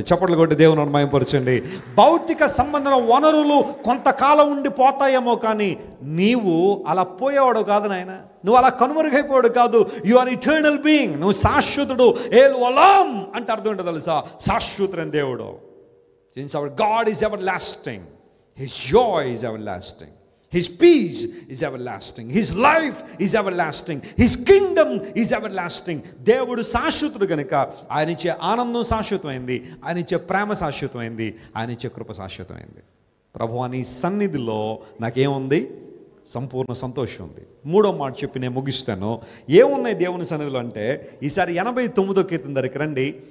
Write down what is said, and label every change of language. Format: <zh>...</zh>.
<te>చప్పట్లు కొట్టి దేవుని మహిమపరచండి. భౌతిక సంబంధమైన వనరులు కొంతకాలం ఉండి పోతాయేమో, కానీ నీవు అలా పోయేవాడు కాదు నాయన, నువ్వు అలా కనుమరుగైపోయాడు కాదు.</te> <en>You are eternal being.</en> <te>నువ్వు శాశ్వతుడు. ఏల్ వలాం అంటే అర్థం ఏంటో తెలుసా? శాశ్వతుడైన దేవుడు.</te> <en>Since our God is everlasting, his joy is everlasting, His peace is everlasting. His life is everlasting. His kingdom is everlasting.</en> <te>దేవుడు శాశ్వతుడు గనుక ఆయన ఇచ్చే ఆనందం శాశ్వతమైంది, ఆయన ఇచ్చే ప్రేమ శాశ్వతమైంది, ఆయన ఇచ్చే కృప శాశ్వతమైంది. ప్రభువా నీ సన్నిధిలో నాకేముంది? సంపూర్ణ సంతోషం ఉంది. మూడో మాట చెప్పి నేను ముగిస్తాను. ఏమున్నాయి దేవుని సన్నిధిలో అంటే, ఈసారి 89వ కీర్తన దగ్గరికి రండి.</te>